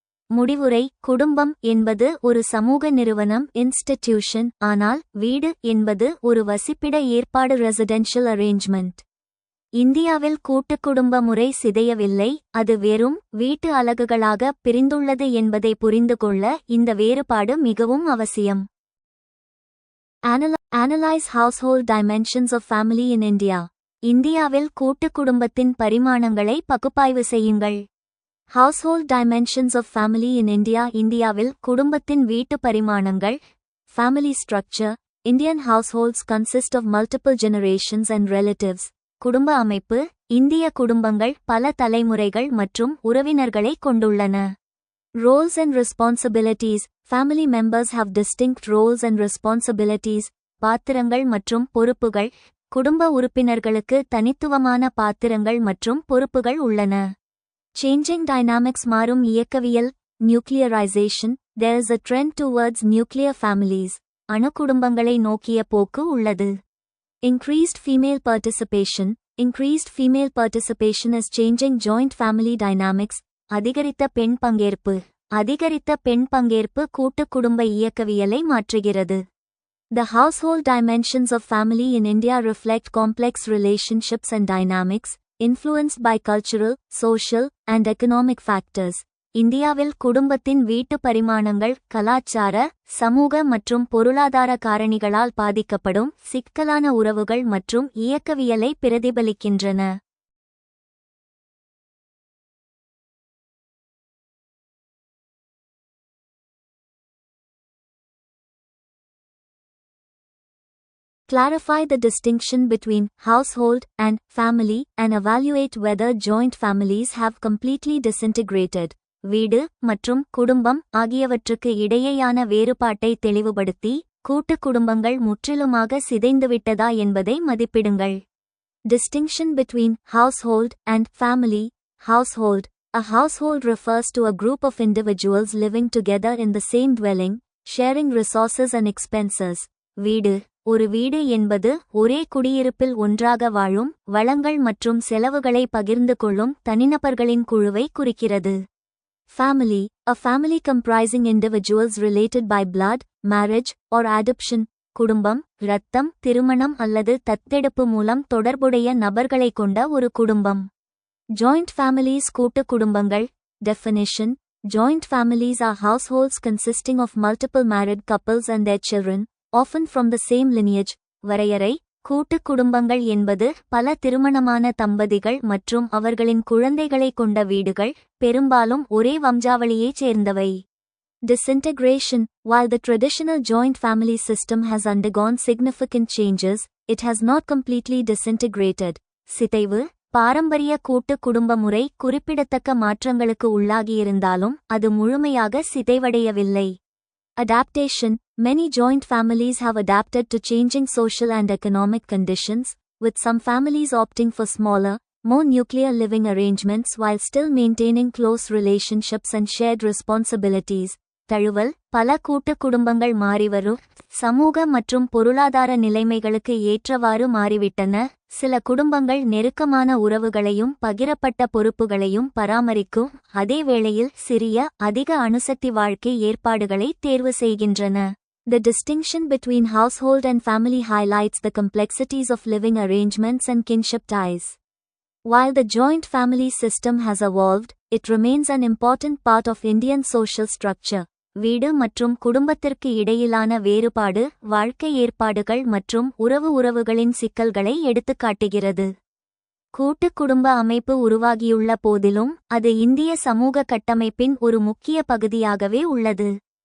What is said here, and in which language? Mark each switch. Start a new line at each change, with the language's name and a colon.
Tamil: முடிவுரை: குடும்பம் என்பது ஒரு சமூக நிறுவனம் இன்ஸ்டிடியூஷன், ஆனால் வீடு என்பது ஒரு வசிப்பிட ஏற்பாடு
English: Residential arrangement.
Tamil: இந்தியாவில் கூட்டுக் குடும்ப முறை சிதையவில்லை, அது வெறும் வீட்டு அலகுகளாக பிரிந்துள்ளது என்பதை புரிந்து கொள்ள இந்த வேறுபாடு மிகவும் அவசியம்.
English: Analyze household dimensions of family in India.
Tamil: இந்தியாவில் கூட்டுக் குடும்பத்தின் பரிமாணங்களை பகுப்பாய்வு செய்யுங்கள்.
English: Household dimensions of family in India.
Tamil: இந்தியாவில் குடும்பத்தின் வீட்டு பரிமாணங்கள்.
English: Family structure. Indian households consist of multiple generations and relatives.
Tamil: குடும்ப அமைப்பு. இந்திய குடும்பங்கள் பல தலைமுறைகள் மற்றும் உறவினர்களை கொண்டுள்ளன.
English: Roles and responsibilities. Family members have distinct roles and responsibilities.
Tamil: பாத்திரங்கள் மற்றும் பொறுப்புகள். குடும்ப உறுப்பினர்களுக்கு தனித்துவமான பாத்திரங்கள் மற்றும் பொறுப்புகள் உள்ளன.
English: Changing dynamics.
Tamil: மாறும் இயக்கவியல்.
English: Nuclearization. There is a trend towards nuclear families.
Tamil: அணு குடும்பங்களை நோக்கிய போக்கு உள்ளது.
English: Increased female participation. Increased female participation is changing joint family dynamics.
Tamil: அதிகரித்த பெண் பங்கேற்பு. அதிகரித்த பெண் பங்கேற்பு கூட்டுக் குடும்ப இயக்கவியலை மாற்றுகிறது.
English: The household dimensions of family in India reflect complex relationships and dynamics, influenced by cultural, social, and economic factors.
Tamil: இந்தியாவில் குடும்பத்தின் வீட்டு பரிமாணங்கள் கலாச்சார, சமூக மற்றும் பொருளாதார காரணிகளால் பாதிக்கப்படும் சிக்கலான உறவுகள் மற்றும் இயக்கவியலை பிரதிபலிக்கின்றன.
English: Clarify the distinction between household and family and evaluate whether joint families have completely disintegrated.
Tamil: வீடு மற்றும் குடும்பம் ஆகியவற்றுக்கு இடையேயான வேறுபாட்டை தெளிவுபடுத்தி கூட்டுக் குடும்பங்கள் முற்றிலுமாக சிதைந்துவிட்டதா என்பதை மதிப்பிடுங்கள்.
English: Distinction between household and family. Household. A household refers to a group of individuals living together in the same dwelling, sharing resources and expenses.
Tamil: வீடு. ஒரு வீடு என்பது ஒரே குடியிருப்பில் ஒன்றாக வாழும், வளங்கள் மற்றும் செலவுகளை பகிர்ந்து கொள்ளும் தனிநபர்களின் குழுவை குறிக்கிறது.
English: Family. A family comprising individuals related by blood, marriage, or adoption.
Tamil: குடும்பம், இரத்தம், திருமணம் அல்லது தத்தெடுப்பு மூலம் தொடர்புடைய நபர்களை கொண்ட ஒரு குடும்பம்.
English: Joint families.
Tamil: கூட்டுக் குடும்பங்கள்.
English: Definition. Joint families are households consisting of multiple married couples and their children, often from the same lineage.
Tamil: வரையறை. கூட்டுக் குடும்பங்கள் என்பது பல திருமணமான தம்பதிகள் மற்றும் அவர்களின் குழந்தைகளை கொண்ட வீடுகள், பெரும்பாலும் ஒரே வம்சாவளியைச் சேர்ந்தவை.
English: Disintegration. While the traditional joint family system has undergone significant changes, it has not completely disintegrated.
Tamil: சிதைவு. பாரம்பரிய கூட்டுக் குடும்ப முறை குறிப்பிடத்தக்க மாற்றங்களுக்கு உள்ளாகியிருந்தாலும் அது முழுமையாக சிதைவடையவில்லை.
English: Adaptation. Many joint families have adapted to changing social and economic conditions, with some families opting for smaller, more nuclear living arrangements while still maintaining close relationships and shared responsibilities.
Tamil: தழுவல். பல கூட்டு குடும்பங்கள் மாறிவரும் சமூக மற்றும் பொருளாதார நிலைமைகளுக்கு ஏற்றவாறு மாறிவிட்டன. சில குடும்பங்கள் நெருக்கமான உறவுகளையும் பகிரப்பட்ட பொறுப்புகளையும் பராமரிக்கும் அதே வேளையில் சிறிய அதிக அணுசக்தி வாழ்க்கை ஏற்பாடுகளை தேர்வு செய்கின்றன.
English: The distinction between household and family highlights the complexities of living arrangements and kinship ties. While the joint family system has evolved, it remains an important part of Indian social structure.
Tamil: வீடு மற்றும் குடும்பத்திற்கு இடையிலான வேறுபாடு வாழ்க்கை ஏற்பாடுகள் மற்றும் உறவுகளின் சிக்கல்களை எடுத்துக்காட்டுகிறது. கூட்டு குடும்ப அமைப்பு உருவாகியுள்ள போதிலும் அது இந்திய சமூக கட்டமைப்பின் ஒரு முக்கிய பகுதியாகவே உள்ளது.